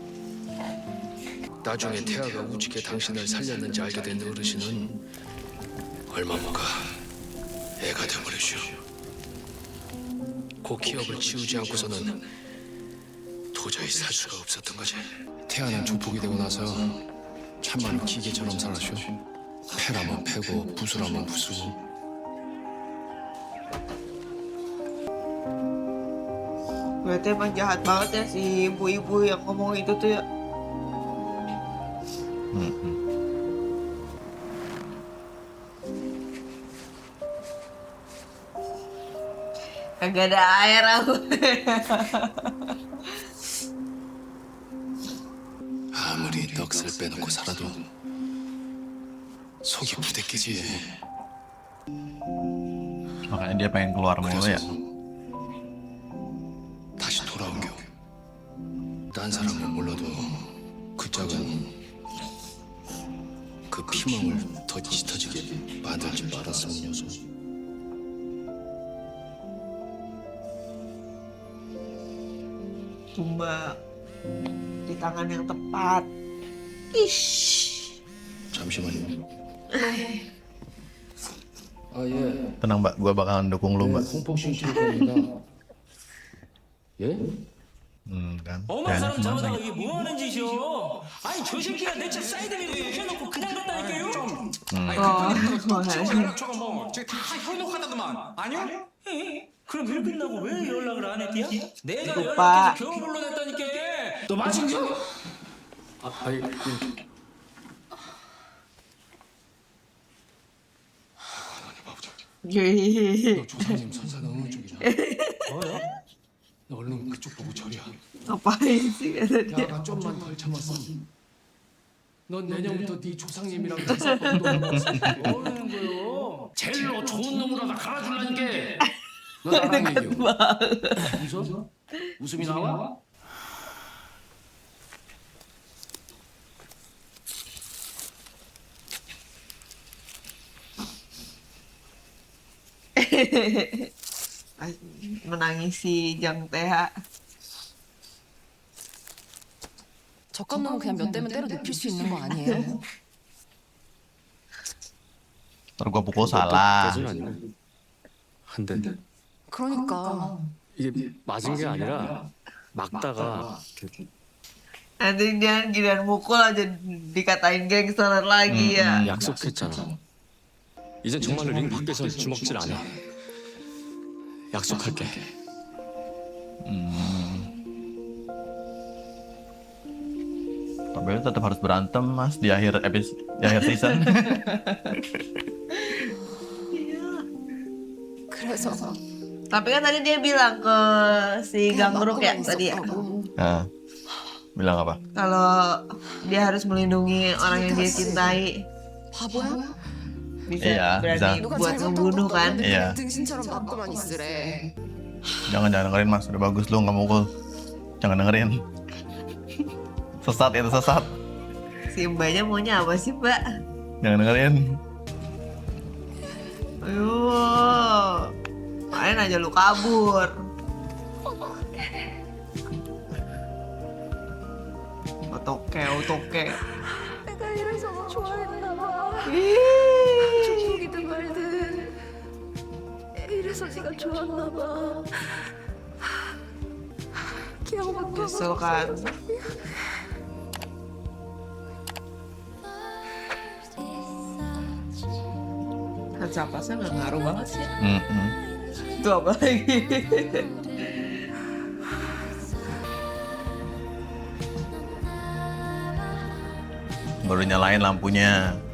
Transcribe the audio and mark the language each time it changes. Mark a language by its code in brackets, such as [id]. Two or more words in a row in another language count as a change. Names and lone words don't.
[ko] 나중에 태아가 우직해 당신을 살렸는지 알게 된 어르신은 얼마 못 가 애가 돼버렸슈. 그 기억을 지우지 않고서는 도저히 살 수가 없었던 거지. 태아는 조폭이 되고 나서 참말로 기계처럼 살았슈. 패라면 패고 부수라면 부수고. [id] Berarti emang jahat banget ya si ibu-ibu yang ngomong itu tuh ya. Kagak ada air aku. [ko] 아무리 넋을 빼놓고 살아도 속이 부대끼지. [id] Makanya dia pengen keluar mulu ya. [ko] 다시 돌아오겨. 딴 사람은 몰라도 그 짝은 그 피멍을 더 짙어지게 만들지 말았으면 녀석. [id] Cuma di tangan yang tepat. Ish. [ko] 잠시만요. 예. [id] Tenang mbak, gua bakalan dukung lu mbak. [ko] 홍폭신 치료입니다. 예? [id] Kan. [ko] 엄마 [id] Jangan [ko] 사람 [id] cuma [ko] 잡아다가 [id] sayang. [ko] 이게 뭐 하는 짓이요? 아니 저 새끼가 내 차 사이드 미러 눕혀놓고 그냥 갔다니까요? 저거 뭐 저기 다 현혹하다더만 아니요? 그럼 일 끝나고 왜 연락을 안 했디야? 내가 오빠. 연락해서 겨우 불러냈다니까. 너 맞은겨? 아니 너 조상님 선사는 어느 쪽이냐? 뭐야? 너 얼른 그쪽 보고 절이야. [id] Ngapain sih kata dia? [ko] 야가 좀만 덜 참았으면 넌 내년부터 네 조상님이랑 제사법도 뭐 하는 거요? 젤로 좋은 놈으로 다 갈아줄라니까. 너 나랑 얘기해. 웃어? 웃음이 나와? [id] Menangis si Jang Teha. [ko] 저깟 놈은 그냥 몇 대면 때려 눕힐 수 있는 거 아니에요? [id] Ntar gua pukul salah. [ko] 한 대. 그러니까 이게 맞은 게 아니라 막다가 [id] Nanti dia giliran mukul aja dikatain gangster lagi ya. [ko] 약속했잖아. 이젠 정말로 링 밖에서 주먹질 안 해. 약속할게. [id] Tapi tetap harus berantem mas di akhir episode, di akhir season. [ko] 그래서 [id] Tapi kan tadi dia bilang ke si Gangruk ya tadi ya. Nah, bilang apa? Kalau dia harus melindungi orang yang dia cintai. [ko] 바보야? [id] Bisa Iya, berani bisa. buat ngebunuh kan. Iya. [ko] 등신처럼 맞고만 있으래. [id] Jangan dengerin mas, udah bagus lu nggak mukul. Jangan dengerin. Sesat itu sesat. Si mbaknya maunya apa sih, Mbak? Jangan dengerin. Ayo. Main aja lu kabur. [ko] 어떡해. 내가 이래서 좋아했나 봐. 조폭이든 말든 이래서 네가 좋았나 봐. 기억밖에 [id] Kesel kan. Kaca pasnya nggak ngaruh banget sih. Itu apa lagi? Baru nyalain lampunya.